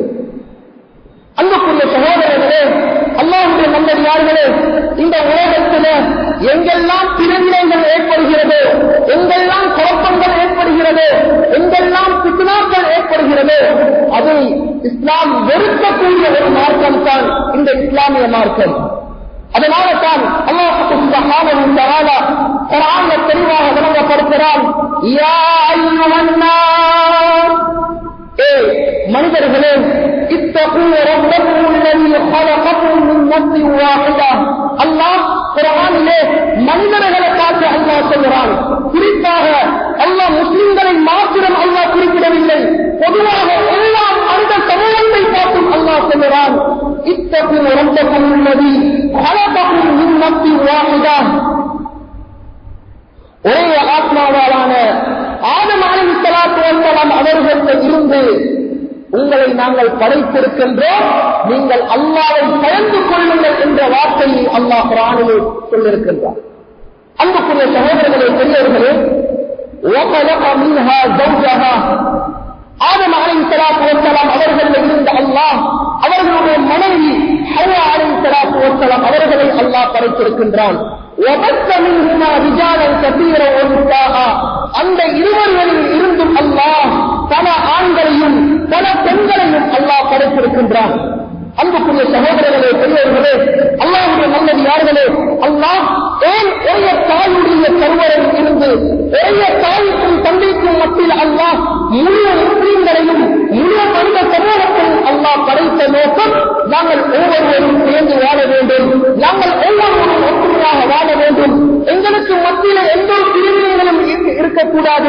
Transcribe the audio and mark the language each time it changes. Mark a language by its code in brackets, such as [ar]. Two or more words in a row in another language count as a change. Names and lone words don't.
[ta] அன்புக்குரிய சகோதரர்களே, அல்லாஹ்வுடைய நல்லடியார்களே, இந்த உலகத்தில் எங்கெல்லாம் பிரிவினைகள் ஏற்படுகிறது, எங்கெல்லாம் குழப்பங்கள் ஏற்படுகிறது, எங்கெல்லாம் பித்னாக்கள் ஏற்படுகிறது, அதை இஸ்லாம் வெறுக்கக்கூடிய ஒரு மார்க்கம் தான் இந்த இஸ்லாமிய மார்க்கம். அதனால தான் [ar] الله سبحانه وتعالى [ta] குர்ஆன்ல தெளிவாக விளங்கப்படுத்துகிறான், [ar] يا أيها الناس, மனிதர்களே, اتقوا ربكم الذي خلقكم من نفس واحدة. [ta] அல்லாஹ் குர்ஆனிலே மனிதர்களை பார்த்து அல்லாஹ் சொல்கிறான். குறிப்பாக அல்லாஹ் முஸ்லிம்களை மாத்திரம் அல்லாஹ் குறிப்பிடவில்லை, பொதுவாக எல்லா மனித சமூகத்தை பார்த்தும் அல்லாஹ் சொல்கிறான், [ar] اتقوا ربكم الذي خلقكم من نفس واحدة. [ta] ஒரே ஆத்மாவாலான ஆதம் [ar] عليه الصلاة والسلام [ta] அவர்களில் இருந்து உங்களை நாங்கள் படைத்திருக்கின்றோம், நீங்கள் அல்லாஹ்வை பயந்து கொள்ளுங்கள் என்ற வார்த்தையை அல்லாஹ் குர்ஆனிலே சொல்லியிருக்கின்றார். அன்புக்குரிய சகோதரர்களே, பெரியவர்களே, [ar] وَخَلَقَ مِنْهَا زَوْجَهَا, [ta] ஆதம் [ar] عليه الصلاة والسلام [ta] அவர்களில் இருந்த அல்லாஹ் அவர்களுடைய மனைவி ஹவ்வா [ar] عليه الصلاة والسلام [ta] அவர்களை அல்லாஹ் படைத்திருக்கின்றான். [ar] وَبَثَّ مِنْهُمَا رِجَالًا كَثِيرًا وَنِسَاءً, [ta] அந்த இருவர்களில் இருந்தும் அல்லாஹ் பல ஆண்களையும் பல பெண்களையும் அல்லாஹ் படைத்திருக்கின்றான். அன்புக்குரிய சகோதரர்களே, பெரியவர்களே, அல்லாஹ்வுடைய நல்லடியார்களே, அல்லாஹ் ஏன் ஒரே தாயுடைய கருவறையில் இருந்து ஒரே தாய்க்கும் தந்தைக்கும் மத்தியில் அல்லாஹ் முழு முஸ்லிம்களையும் முழு மனித சமூகத்தையும் அல்லாஹ் படைத்த நோக்கம், நாங்கள் ஒவ்வொருவரும் சேர்ந்து வாழ வேண்டும், நாங்கள் ஒவ்வொருவரும் ஒற்றுமையாக வாழ வேண்டும், எங்களுக்கு மத்தியில் எந்த ஒரு பிரிவினைகளும் இருக்கக்கூடாது.